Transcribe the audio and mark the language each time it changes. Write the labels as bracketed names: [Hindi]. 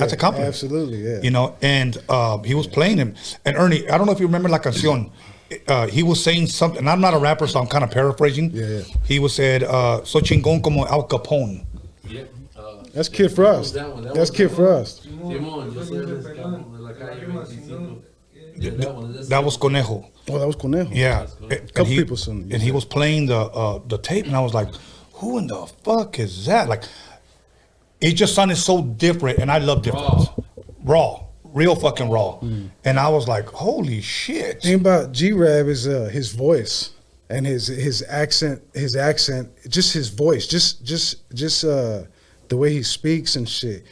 [English] That's a compliment. Absolutely, yeah. You know, and he was playing him. And Ernie, I don't know if you remember La Canción. He was saying something, and I'm not a rapper, so I'm kind of paraphrasing. Yeah. He was said, "So [Spanish] chingón como [English] Al Capone." Yeah. That's Kid Frost. That's Kid Frost. [Spanish] Simón, yo soy el esclavo de la calle 25. [English] That was Conejo. Oh, that was Conejo. Yeah, Couple people sung. And he was playing the tape, and I was like, "Who in the fuck is that?" Like, it just sounded so different, and I love difference. Raw, real fucking raw. And I was like, "Holy shit!" The thing about G-Rab is his voice and his accent, just his voice, just the way he speaks and shit.